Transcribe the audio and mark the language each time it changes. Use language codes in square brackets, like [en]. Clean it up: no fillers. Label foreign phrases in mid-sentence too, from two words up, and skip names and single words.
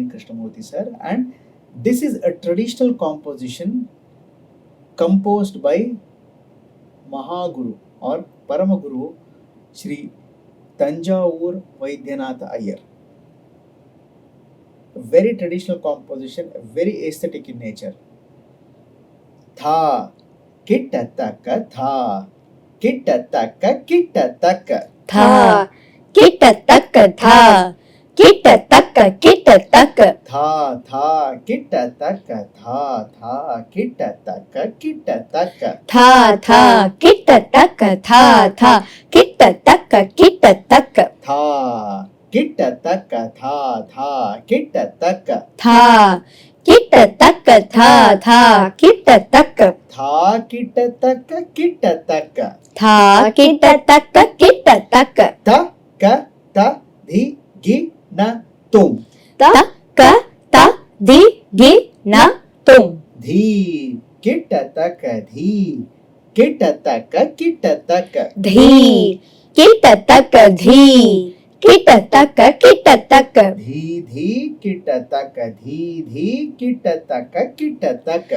[en] Krishnamurthy sir, and this is a traditional composition composed by Mahaguru or Paramaguru Shri Tanjavur Vaidyanath Iyer. A very traditional composition, very aesthetic in nature. Tha kittataka tha kittataka kittataka tha kittataka tha kittataka kittataka tha tha kittataka tha tha kittataka kittataka tha tha kittataka tha tha kittataka kittataka tha kittataka tha tha kittataka tha kittataka tha tha kittataka tha kittataka kittataka tha kittataka kittataka ta ka ta dhi gi na tum ta ka ta di gi na tum dhi kittataka dhi kittataka kittataka dhi kittataka dhi kittataka kittataka dhi dhi kittataka dhi dhi kittataka kittataka